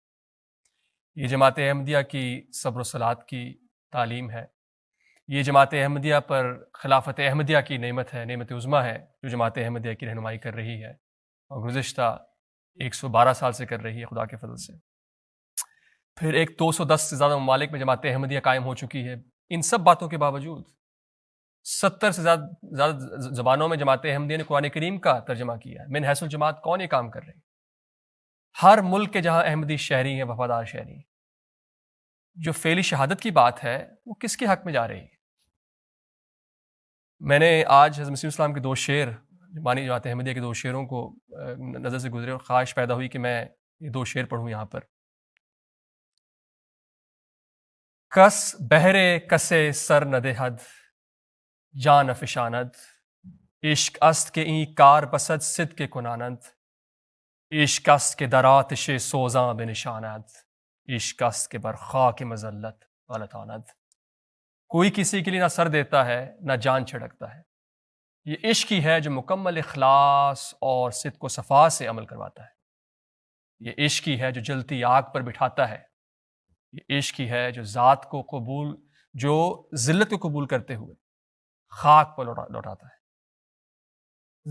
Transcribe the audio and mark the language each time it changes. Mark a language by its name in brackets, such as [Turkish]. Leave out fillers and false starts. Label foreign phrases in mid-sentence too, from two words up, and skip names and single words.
[Urdu] یہ جماعت احمدیہ کی صبر و صلات کی تعلیم ہے, یہ جماعت احمدیہ پر خلافت احمدیہ کی نعمت ہے, نعمت عظمیٰ ہے, جو جماعت احمدیہ کی رہنمائی کر رہی ہے, اور گزشتہ 112 سال سے کر رہی ہے خدا کے فضل سے. پھر ایک 210 سے زیادہ ممالک میں جماعت احمدیہ قائم ہو چکی ہے, ان سب باتوں کے باوجود 70 سے زیادہ زبانوں میں جماعت احمدیہ نے قرآن کریم کا ترجمہ کیا ہے۔ من حیث الجماعت کون یہ کام کر رہے ہیں؟ ہر ملک کے جہاں احمدی شہری ہیں، وفادار شہری ہیں، جو فعلی شہادت کی بات ہے وہ کس کے حق میں جا رہی ہے؟ میں نے آج حضرت مسیح اسلام کے 2 شعر، بانی جماعت احمدیہ کے 2 شعروں کو نظر سے گزرے اور خواہش پیدا ہوئی کہ میں یہ 2 شعر پڑھوں یہاں پر۔ [Persian] کس بہرے کسے سر نہ دہد جان افشاند، عشق است کے این کار بسد صد کے کناند، عشق است کے در آتش سوزاں بنشاند، عشق است کے بر خاک مذلت غلطاند۔ [Urdu] کوئی کسی کے لیے نہ سر دیتا ہے نہ جان چھڑکتا ہے، یہ عشق ہی ہے جو مکمل اخلاص اور صدق و صفا سے عمل کرواتا ہے، یہ عشق ہی ہے جو جلتی آگ پر بٹھاتا ہے، یہ عشق ہی ہے جو ذات کو قبول، جو ذلت کو قبول کرتے ہوئے خاک پر لوٹاتا ہے۔